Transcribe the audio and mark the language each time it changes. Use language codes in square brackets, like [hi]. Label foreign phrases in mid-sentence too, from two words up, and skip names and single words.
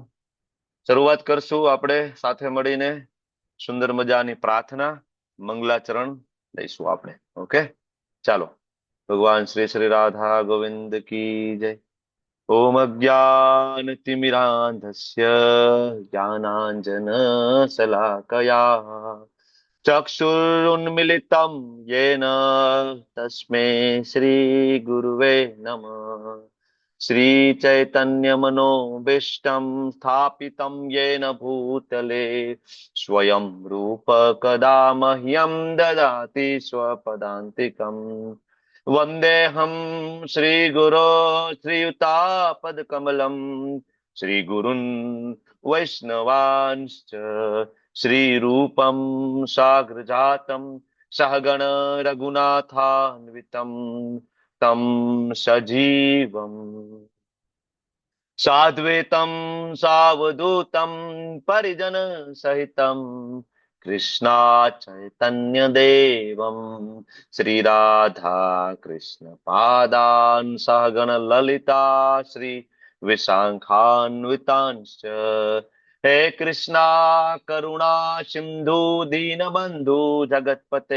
[gu] શરૂઆત કરશું આપણે સાથે મળીને સુંદર મજાની પ્રાર્થના, મંગલાચરણ લઈશું આપણે. ઓકે, ચાલો. ભગવાન શ્રી શ્રી રાધા ગોવિંદ કી જય. [sa] ઓમ અજ્ઞાનતિમિરાંધસ્ય જ્ઞાનાંજન શલાકયા ચક્ષુરુન્મિલિतं येन तस्मै श्री गुरुवे नमः. श्रीचैतन्यमनोभीष्टं स्थापितं येन भूतले स्वयं रूप कदा मह्यं ददाति स्वपदान्तिकम्. वन्देऽहं श्रीगुरो श्रीयुतापदकमलम् श्रीगुरुन् वैष्णवांश्च श्रीरूपं साग्रजातं सहगण रघुनाथान्वितं तं सजीवम् સાદ્વૈતમ સાવધૂતમ પરિજન સહિતમ કૃષ્ણા ચૈતન્ય દેવમ શ્રી રાધા કૃષ્ણ પાદાન સહગણ લલિતા શ્રી વિશાખાન્વિતાંશ્ચ હે કૃષ્ણા કરુણા સિંધુ દીનબંધુ જગતપતે